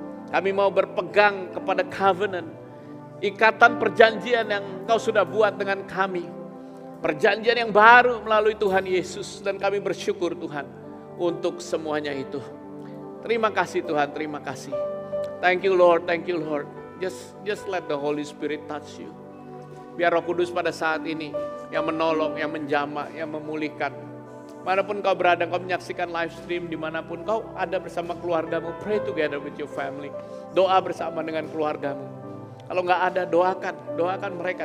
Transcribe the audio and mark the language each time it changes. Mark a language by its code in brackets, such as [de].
[id] Kami mau berpegang kepada covenant, ikatan perjanjian yang Kau sudah buat dengan kami. Perjanjian yang baru melalui Tuhan Yesus, dan kami bersyukur Tuhan untuk semuanya itu. Terima kasih Tuhan, terima kasih. [en] Thank you Lord, thank you Lord. Just let the Holy Spirit touch you. [id] Biar Roh Kudus pada saat ini yang menolong, yang menjamah, yang memulihkan. Manapun kau berada, kau menyaksikan live stream, dimanapun kau ada bersama keluargamu, [en] pray together with your family. [id] Doa bersama dengan keluargamu. Kalau nggak ada, doakan mereka.